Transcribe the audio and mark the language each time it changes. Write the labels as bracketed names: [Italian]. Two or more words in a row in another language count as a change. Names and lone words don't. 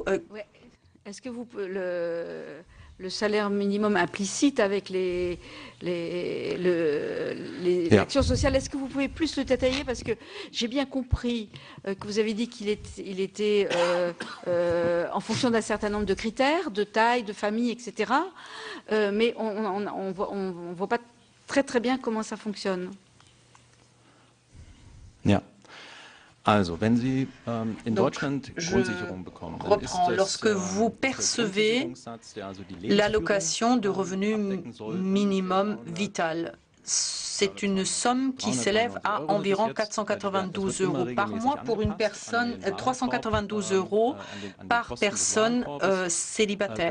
[French] le salaire minimum implicite avec les actions sociales, est-ce que vous pouvez plus le détailler? Parce que j'ai bien compris que vous avez dit qu'il était en fonction d'un certain nombre de critères, de taille, de famille, etc. Mais on ne voit pas très bien comment ça fonctionne. [German] Also, wenn Sie in Deutschland Grundsicherung bekommen, dann ist das [French] lorsque vous percevez l'allocation de revenu minimum vital, c'est une somme qui s'élève à environ 492 € par mois pour une personne, 392 € par personne célibataire.